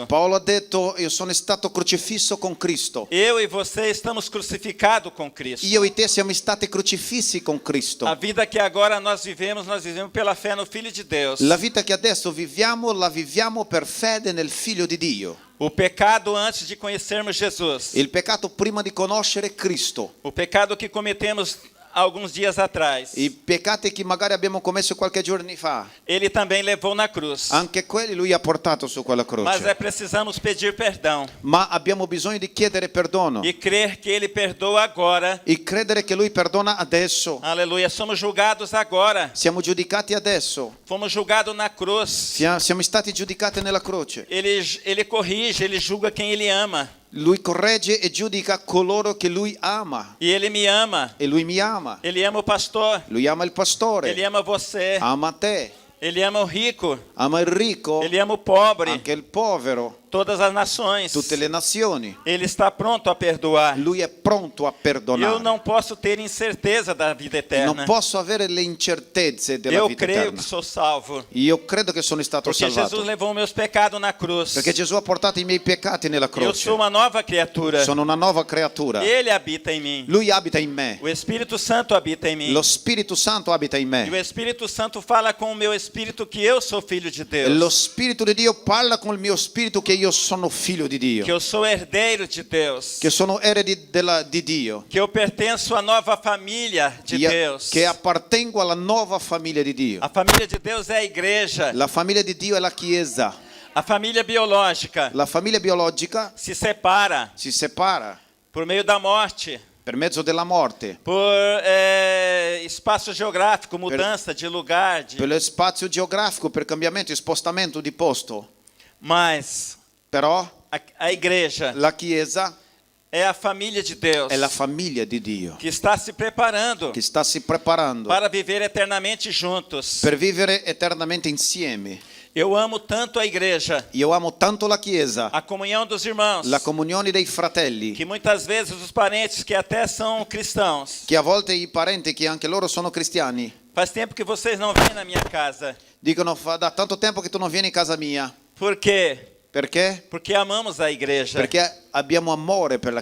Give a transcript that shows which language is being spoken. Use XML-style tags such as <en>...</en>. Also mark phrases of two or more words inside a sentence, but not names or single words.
<it>Paolo ha detto: io sono stato crocifisso con Cristo.</it> <pt>Eu e você estamos crucificados com Cristo.</pt> <it>Io e te siamo stati crocifissi con Cristo.</it> <pt>A vida que agora nós vivemos pela fé no Filho de Deus.</pt> <it>La vita che adesso viviamo, la viviamo per fede nel Figlio di Dio.</it> <pt>O pecado antes de conhecermos Jesus.</pt> <it>Il peccato prima di conoscere Cristo.</it> <pt>O pecado que cometemos alguns dias atrás.</pt> <it>I peccati che magari abbiamo commesso qualche giorno fa.</it> <pt>Ele também levou na cruz.</pt> <it>Anche quelli lui ha portato su quella</it> <pt>Mas</pt> <it>croce.</it> <pt>precisamos pedir perdão</pt> <it>Ma abbiamo bisogno di chiedere perdono</it> <pt>e crer que Ele perdoa agora.</pt> <it>e credere che lui perdona adesso.</it> <pt>Aleluia. Somos julgados agora.</pt> <it>Siamo giudicati adesso.</it> <pt>Fomos julgados na cruz.</pt> <it>Siamo stati giudicati nella croce.</it> <pt>Ele corrige, Ele julga quem Ele ama.</pt> <it>Lui corregge e giudica coloro che lui ama.</it> <pt>E Ele me ama.</pt> <it>E lui mi ama.</it> <pt>Ele ama o pastor.</pt> <it>Lui ama il pastore.</it> <pt>Ele ama você.</pt> <it>Ama te.</it> <pt>Ele ama o rico.</pt> <it>Ama il ricco.</it> <pt>Ele ama o pobre.</pt> <it>Anche il povero.</it> <pt>Todas as nações.</pt> <it>Tutte le nazioni.</it> <pt>Ele está pronto a perdoar.</pt> <it>Lui è pronto a perdonare.</it> <pt>Eu não posso ter incerteza da vida eterna.</pt> <it>Non posso avere le incertezze della</it> <pt>Eu</pt> <it>vita</it> <pt>creio</pt> <it>eterna.</it> <pt>que sou salvo.</pt> <it>Io credo che sono stato</it> <pt>Porque</pt> <it>salvato.</it> <pt>Jesus levou meus pecados na cruz.</pt> <it>Perché Gesù ha portato i miei peccati nella</it> <pt>Eu</pt> <it>croce.</it> <pt>sou uma nova criatura.</pt> <it>Sono una nuova creatura.</it> <pt>Ele habita em mim.</pt> <it>Lui abita in me.</it> <pt>O Espírito Santo habita em mim.</pt> <it>Lo Spirito Santo abita in</it> <pt>E o</pt> <it>me.</it> <pt>Espírito Santo fala com o meu espírito que eu sou filho de</pt> <it>E lo</it> <pt>Deus.</pt> <it>Spirito di Dio parla con il mio spirito che io sono figlio di Dio.</it> <pt>Que eu sou herdeiro de Deus.</pt> <it>Che sono eredi di Dio.</it> <pt>Que eu pertenço à nova família de Deus.</pt> <it>Che appartengo alla nuova famiglia di Dio.</it> <pt>A família de Deus é a igreja.</pt> <it>La famiglia di Dio è la Chiesa.</it> <pt>A família biológica</pt> <it>La famiglia biologica</it> <pt>se separa</pt> <it>si separa</it> <pt>por meio da morte,</pt> <it>per mezzo della morte,</it> <pt>por espaço geográfico, mudança de lugar.</pt> <it>per lo spazio geografico, per cambiamento e spostamento di posto.</it> <pt>Mas</pt> <it>Però</it> <pt>a igreja</pt> <it>la Chiesa</it> <pt>é a família de Deus</pt> <it>è la famiglia di Dio</it> <pt>que está se preparando</pt> <it>che sta si preparando</it> <pt>para viver eternamente juntos.</pt> <it>per vivere eternamente insieme.</it> <pt>Eu amo tanto a igreja,</pt> <it>Io amo tanto la Chiesa,</it> <pt>a comunhão dos irmãos,</pt> <it>la comunione dei fratelli,</it> <pt>que muitas vezes os parentes que até são cristãos,</pt> <it>che a volte i parenti, che anche loro sono cristiani,</it> <pt>faz tempo que vocês não vêm na minha casa.</pt> <it>dicono: da tanto tempo che tu non vieni in casa mia.</it> <pt>Por quê?</pt> <it>Perché?</it> <pt>Porque amamos a igreja.</pt> <it>Perché abbiamo amore per la</it>